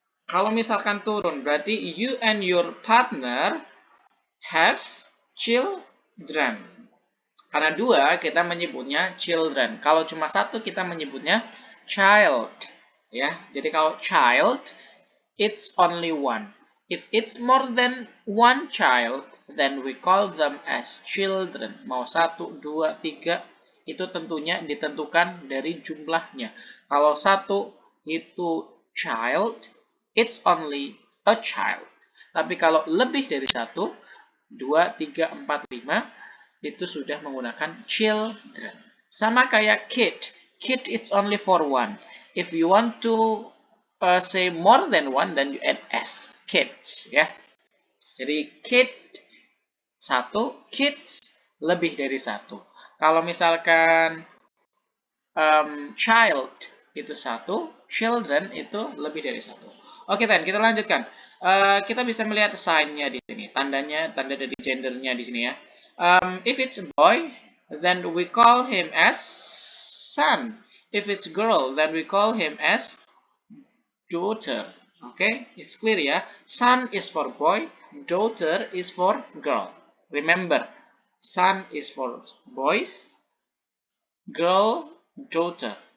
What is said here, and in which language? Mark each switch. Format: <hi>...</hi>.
<id>Kalau misalkan turun, berarti</id> <en>you and your partner have children.</en> <id>Karena dua, kita menyebutnya children. Kalau cuma satu, kita menyebutnya child. Ya, jadi kalau</id> <en>child, it's only one. If it's more than one child, then we call them as children.</en> <id>Mau satu, dua, tiga, itu tentunya ditentukan dari jumlahnya. Kalau satu itu child,</id> <en>it's only a child.</en> <id>Tapi kalau lebih dari satu, dua, tiga, empat, lima, itu sudah menggunakan children. Sama kayak</id> <en>kid. Kid it's only for one. If you want to say more than one, then you add s. Kids, ya.</en> <id>Jadi kid satu, kids lebih dari satu. Kalau misalkan child itu satu, children itu lebih dari satu. Oke, Ten, kita lanjutkan. Kita bisa melihat sign-nya di sini, tanda dari gendernya di sini ya.</id> <en>If it's a boy, then we call him as son. If it's girl, then we call him as daughter. Okay, it's clear ya. Son is for boy, daughter is for girl. Remember, son is for boys, girl, daughter.</en>